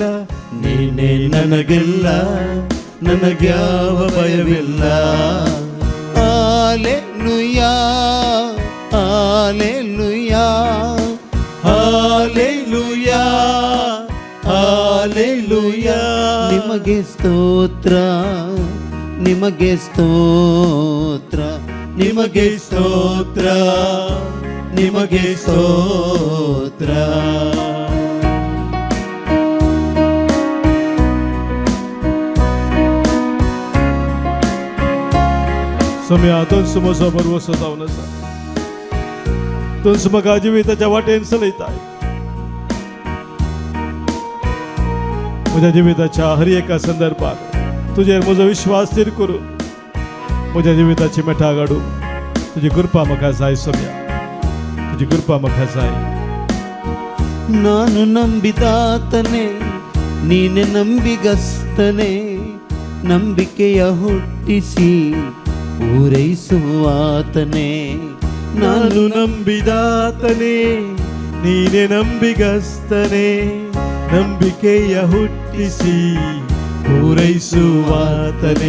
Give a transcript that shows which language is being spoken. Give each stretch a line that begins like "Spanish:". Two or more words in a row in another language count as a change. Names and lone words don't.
Kannada: ನೀನೇ ನನಗೆಲ್ಲ ನನಗ್ಯಾವ ಭಯವಿಲ್ಲ ಹಾಲೆಲೂಯಾ ಹಾಲೆಲೂಯಾ ಹಾಲೆಲೂಯಾ ಹಾಲೆಲೂಯಾ ನಿಮಗೆ ಸ್ತೋತ್ರ ನಿಮಗೆ ಸ್ತೋತ್ರ ನಿಮಗೆ ಸ್ತೋತ್ರ ನಿಮಗೆ ಸ್ತೋತ್ರ
Konkani: सम्या म्हजो बरो जावन आसा तुमचो म्हाका जिविताच्या वाटेन चलयताय म्हज्या जिविताच्या हर एका संदर्भात तुजेर म्हजो विश्वास स्थिर करून म्हज्या जिविताची मेठा काडून तुजी कृपा म्हाका जाय सम्या तुजी कृपा म्हाका जाय
Kannada: ನಾನು ನಂಬಿದಾತನೇ ನೀನೆ ನಂಬಿಗಸ್ತನೇ ನಂಬಿಕೆಯ ಹುಟ್ಟಿಸಿ ಪೂರೈಸುವಾತನೇ ನಾನು ನಂಬಿದಾತನೇ ನೀನೆ ನಂಬಿಗಸ್ತನೇ ನಂಬಿಕೆಯ ಹುಟ್ಟಿಸಿ ಪೂರೈಸುವಾತನೇ